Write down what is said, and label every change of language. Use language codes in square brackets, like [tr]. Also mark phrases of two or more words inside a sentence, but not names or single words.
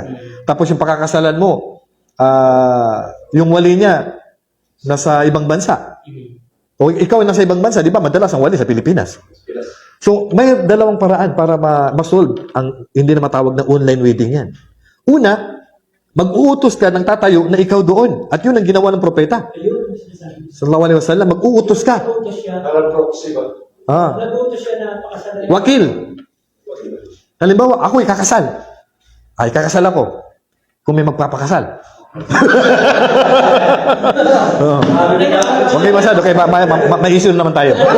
[tl] Tapos yung pagkakasalan mo, yung wali niya nasa ibang bansa. O ikaw nasa ibang bansa, di ba? Madalas ang wali sa Pilipinas. So, may dalawang paraan para ma-solve ang hindi na matawag na [en] online wedding [tl] yan. Una, mag-uutos ka ng tatayo na ikaw doon. At yun ang ginawa ng propeta. [ar] صلى الله عليه وسلم, [tl] mag-uutos ka. Nag-utos siya na pakasalan. Wakil. Halimbawa, ako ikakasal. Ikakasal ako. Kung may magpapakasal. Okay, masyado. Okay, may issue naman tayo.